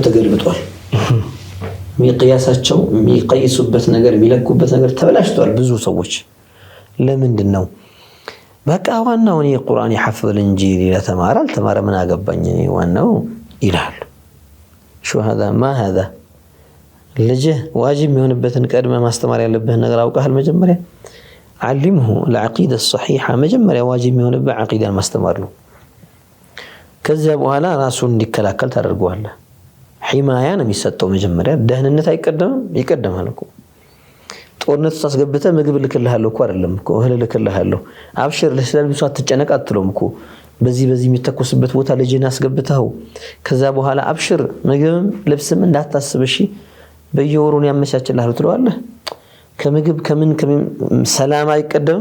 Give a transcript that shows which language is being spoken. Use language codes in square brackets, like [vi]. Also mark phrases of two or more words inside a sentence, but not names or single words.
[am] ተገልብጧል። ሚቅያሳቸው የሚቀይሱበት ነገር የሚለኩበት ነገር ተበላሽቷል። ብዙ ሰዎች ለምንድን ነው በቃ ዋናው እኔ ቁርአን ይሐፍዝ እንጂ ሌላ ተማረ አልተማረ ምን አገባኝ ዋናው ይላሉ። ሹ [ar] هذا ما هذا [am] ልጅህ ዋጅብ የሚሆንበትን ቀድመ ማስተማር ያለብህን ነገር አውቀሃል። መጀመሪያ [ar] علمه العقيدة الصحيحة [am] መጀመሪያ ዋጅብ የሚሆንበት ዓቂዳን ማስተማር ነው። ከዚያ በኋላ ራሱን እንዲከላከል ታደርገዋለህ። ሒማያ ነው የሚሰጠው። መጀመሪያ ደህንነት አይቀደምም? ይቀደማል እኮ። ጦርነት ውስጥ አስገብተህ ምግብ ልክልሃለሁ እኮ አይደለም እኮ እህል ልክልሃለሁ አብሽር ለስለልብሱ አትጨነቅ አትለውም እኮ። በዚህ የሚተኮስበት ቦታ ልጅን አስገብተው ከዛ በኋላ አብሽር ምግብም ልብስም እንዳታስብ እሺ በየወሩን ያመቻችልሃል ትለዋለህ። ከምግብ ከምን ሰላም አይቀደምም?